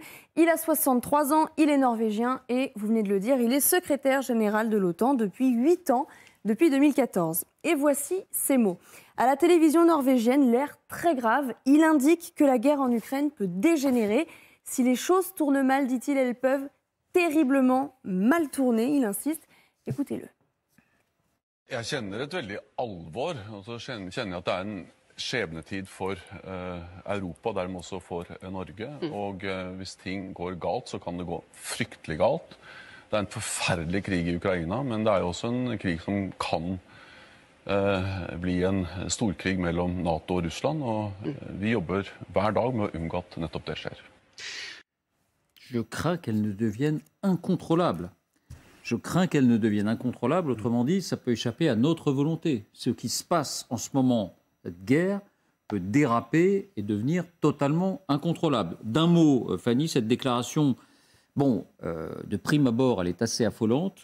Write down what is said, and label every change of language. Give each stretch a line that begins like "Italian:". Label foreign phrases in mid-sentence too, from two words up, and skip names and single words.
French: Il a 63 ans, il est norvégien et, vous venez de le dire, il est secrétaire général de l'OTAN depuis 8 ans, depuis 2014. Et voici ces mots. À la télévision norvégienne, l'air très grave, il indique que la guerre en Ukraine peut dégénérer. Si les choses tournent mal, dit-il, elles peuvent terriblement mal tourner, il insiste. Écoutez-le.
Norwegian: Jeg kjenner et veldig alvor, og så kjenner jeg at det er en skjebnetid for Europa, dermed også for Norge. Og hvis ting går galt, så kan det gå fryktelig galt. Det er en forferdelig krig i Ukraina, men det er jo også en krig som kan bli en storkrig mellom NATO og Russland, og vi jobber hver dag med å unngå at nettopp det skjer.
French: Je crains qu'elle ne devienne incontrôlable. Je crains qu'elle ne devienne incontrôlable. Autrement dit, ça peut échapper à notre volonté. Ce qui se passe en ce moment, cette guerre, peut déraper et devenir totalement incontrôlable. D'un mot, Fanny, cette déclaration, bon, de prime abord, elle est assez affolante.